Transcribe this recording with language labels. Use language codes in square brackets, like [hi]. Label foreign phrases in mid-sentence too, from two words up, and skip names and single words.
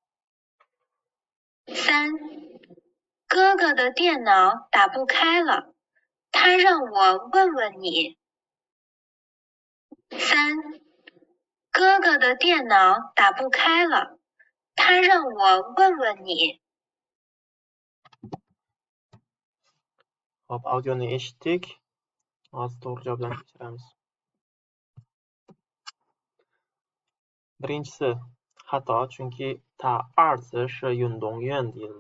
[zh] 三，哥哥的电脑打不开了，他让我问问你。三，哥哥的电脑打不开了，他让我问问你。 [uz] Hop, audioni eshitdik. Hozir to'g'ri javoblarni tekshiramiz. Birinchisi xato, chunki [zh] 他儿子是运动员 [uz] deyildi.